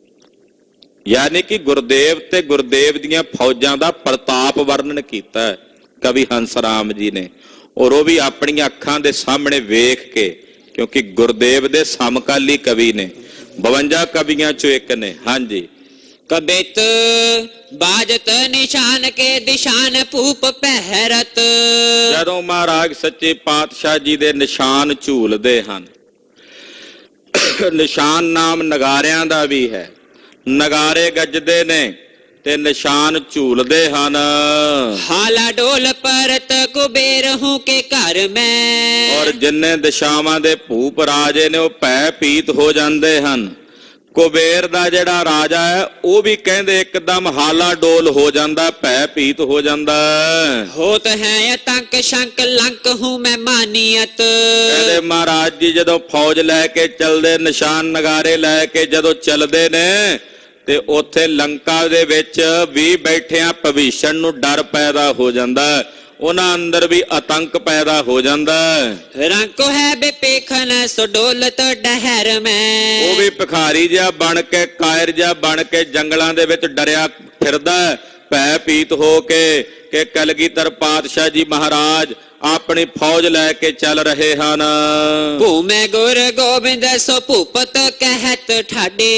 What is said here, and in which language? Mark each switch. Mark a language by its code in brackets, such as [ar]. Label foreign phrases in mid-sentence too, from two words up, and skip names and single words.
[pa] ਯਾਨੀ ਕਿ ਗੁਰਦੇਵ ਤੇ ਗੁਰਦੇਵ ਦੀਆਂ ਫੌਜਾਂ ਦਾ ਪ੍ਰਤਾਪ ਵਰਣਨ ਕੀਤਾ ਹੈ। ਕਵੀ ਹੰਸ ਰਾਮ ਜੀ ਨੇ, ਔਰ ਉਹ ਵੀ ਆਪਣੀਆਂ ਅੱਖਾਂ ਦੇ ਸਾਹਮਣੇ ਵੇਖ ਕੇ, ਕਿਉਂਕਿ ਗੁਰਦੇਵ ਦੇ ਸਮਕਾਲੀ ਕਵੀ ਨੇ, 52 ਕਵੀਆਂ ਚੋਂ ਇੱਕ ਨੇ। ਹਾਂਜੀ। [bra] कबित बाजत निशान के दिशान भूप पहरत। [pa] ਜਦੋਂ ਮਹਾਰਾਜ ਸੱਚੇ ਪਾਤਸ਼ਾਹ ਜੀ ਦੇ ਨਿਸ਼ਾਨ ਝੂਲਦੇ ਹਨ, ਨਿਸ਼ਾਨ ਨਾਮ ਨਗਾਰਿਆਂ ਦਾ ਵੀ ਹੈ, ਨਗਾਰੇ ਗੱਜਦੇ ਨੇ ਤੇ ਨਿਸ਼ਾਨ ਝੂਲਦੇ ਹਨ। [bra] हाला डोल परत कुबेर हूं के घर में। [pa] ਔਰ ਜਿੰਨੇ ਦਿਸ਼ਾਵਾਂ ਦੇ ਭੂਪ ਰਾਜੇ ਨੇ ਉਹ ਭੈ ਭੀਤ ਹੋ ਜਾਂਦੇ ਹਨ। ਕੁਬੇਰ ਦਾ ਜਿਹੜਾ ਰਾਜਾ ਹੈ ਉਹ ਵੀ ਕਹਿੰਦੇ ਇੱਕਦਮ ਹਾਲਾ ਡੋਲ ਹੋ ਜਾਂਦਾ, ਭੈ ਭੀਤ ਹੋ ਜਾਂਦਾ। [bra] होत है आतंक शंक लंक हूं मैं मानियत। [pa] ਕਹਿੰਦੇ ਮਹਾਰਾਜ ਜੀ ਜਦੋਂ ਫੌਜ ਲੈ ਕੇ ਚੱਲਦੇ, ਨਿਸ਼ਾਨ ਨਗਾਰੇ ਲੈ ਕੇ ਜਦੋਂ ਚੱਲਦੇ ਨੇ, ਤੇ ਉੱਥੇ ਲੰਕਾ ਦੇ ਵਿੱਚ ਵੀ ਬੈਠਿਆਂ ਭਵਿਸ਼ਣ ਨੂੰ ਡਰ ਪੈਦਾ ਹੋ ਜਾਂਦਾ, ਉਹਨਾਂ ਅੰਦਰ ਵੀ ਆਤੰਕ ਪੈਦਾ ਹੋ ਜਾਂਦਾ। [bra] रंको है बेपेखन सो डोलत डहर में। [pa] ਉਹ ਵੀ ਭਿਖਾਰੀ ਜਿਹਾ ਬਣ ਕੇ, ਕਾਇਰ ਜਿਹਾ ਬਣ ਕੇ ਜੰਗਲਾਂ ਦੇ ਵਿੱਚ ਡਰਿਆ ਫਿਰਦਾ, ਭੈ ਭੀਤ ਹੋ ਕੇ ਕਿ ਕਲਗੀਧਰ ਪਾਤਸ਼ਾਹ ਜੀ ਮਹਾਰਾਜ ਆਪਣੀ ਫੌਜ ਲੈ ਕੇ ਚੱਲ ਰਹੇ ਹਨ। [bra] ਭੂਮੇ ਗੁਰ ਗੋਬਿੰਦ ਸੋ ਭੂਪਤ ਕਹਿਤ ਠਾਡੇ।